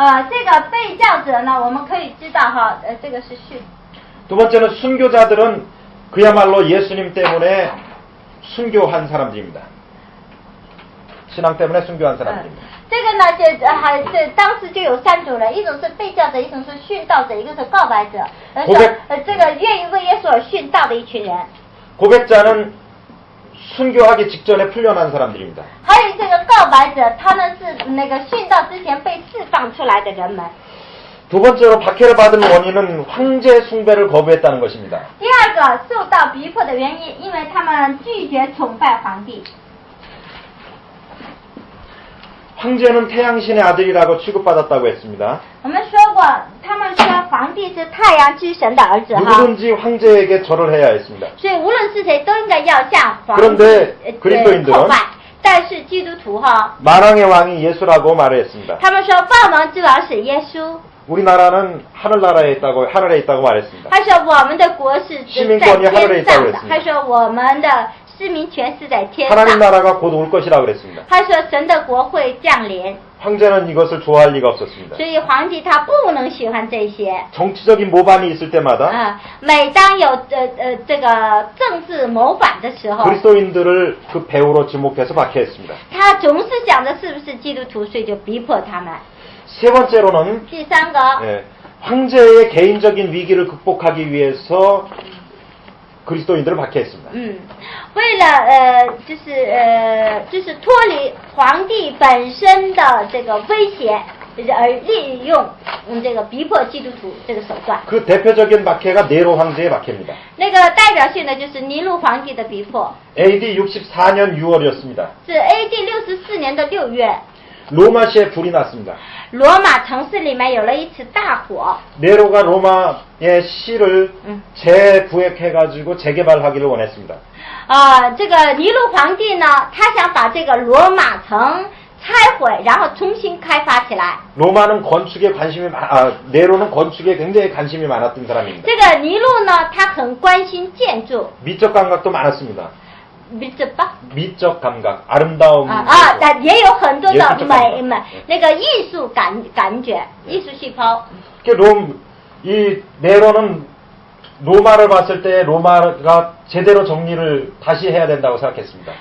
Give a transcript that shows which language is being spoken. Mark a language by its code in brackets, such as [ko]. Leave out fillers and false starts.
[zh] 这个被教者呢，我们可以知道哈，这个是殉。 [ko] 두 번째는 순교자들은 그야말로 예수님 때문에 순교한 사람들입니다. 신앙 때문에 순교한 사람들입니다. [zh] 这个呢，当时就有三种人，一种是被教者，一种是殉道者，一个是告白者。这个愿意为耶稣而殉道的一群人。 [ko] 고백자는 순교하기 직전에 풀려난 사람들입니다. [zh] 还有这个告白者，他们是那个殉道之前被释放出来的人们。 [ko] 두 번째로 박해를 받은 원인은 황제 숭배를 거부했다는 것입니다. [zh] 第二个受到逼迫的原因，因为他们拒绝崇拜皇帝。 [ko] 황제는 태양신의 아들이라고 취급받았다고 했습니다. [zh] 我们说过，他们说皇帝是太阳之神的儿子哈。 [ko] 누구든지 황제에게 절을 해야 했습니다. [zh] 所以无论是谁都应该要向皇帝 [ko] 그런데 그리스도인들은 [zh] 叩拜。但是基督徒哈， [ko] 만왕의 왕이 예수라고 말했습니다. [zh] 他们说万王之王是耶稣。 [ko] 우리나라는 하늘에 있다고 말했습니다. [zh] 他说我们的国是在天上的。他说我们的市民权是在天上。 [ko] 하나님 나라가 곧 올 것이라고 그랬습니다. [zh] 他说神的国会降临。 [ko] 황제는 이것을 좋아할 리가 없었습니다. [zh] 所以皇帝他不能喜欢这些。 [ko] 정치적인 모반이 있을 때마다 [zh] 每当有这个政治谋反的时候， [ko] 그리스도인들을 그 배후로 지목해서 박해했습니다. [zh] 他总是想着是不是基督徒，所以就逼迫他们。 [ko] 세 번째로는 [zh] 第三个， [ko] 황제의 개인적인 위기를 극복하기 위해서 그리스도인들을 박해했습니다. [zh] 为了就是脱离皇帝本身的这个威胁，而利用这个逼迫基督徒这个手段。 [ko] 그 대표적인 박해가 네로 황제의 박해입니다. [zh] 那个代表性的就是尼禄皇帝的逼迫。 [ko] AD 64년 6월이었습니다. [zh] 是 AD 64年的6月。 [ko] 로마시에 불이 났습니다. [zh] 罗马城市里面有了一次大火。 [ko] 네로가 로마의 시를 재구획해가지고 재개발하기를 원했습니다. [zh] 这个尼禄皇帝呢，他想把这个罗马城拆毁，然后重新开发起来。 [ko] 로마는 건축에 네로는 건축에 굉장히 관심이 많았던 사람입니다. [zh] 这个尼禄呢，他很关心建筑。 [ko] 미적 감각도 많았습니다. 미적 감각, 아름다움. [zh] 也有很多的美那个艺术感觉，艺术细胞。 [ko] 이 네로는 로마를 봤을 때 로마가 제대로 정리를 다시 해야 된다고 생각했습니다.